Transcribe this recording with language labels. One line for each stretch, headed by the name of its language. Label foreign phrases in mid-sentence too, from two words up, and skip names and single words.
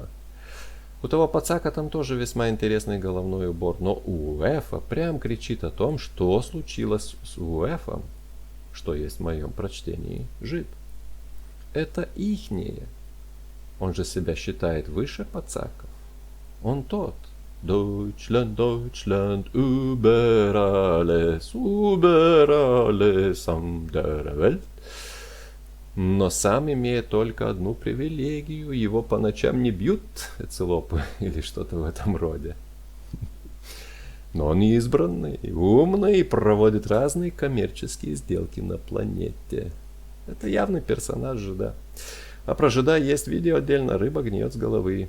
Russian: У того пацака там тоже весьма интересный головной убор, но Уэфа прям кричит о том, что случилось с Уэфом, что есть в моем прочтении жид. Это ихнее. Он же себя считает выше пацаков. Он тот.
German: Deutschland, Deutschland, über alles, am der Welt.
Russian: Но сам имеет только одну привилегию. Его по ночам не бьют эцелопы или что-то в этом роде. Но он избранный, умный и проводит разные коммерческие сделки на планете. Это явный персонаж жида. А про жида есть видео отдельно «Рыба гниет с головы».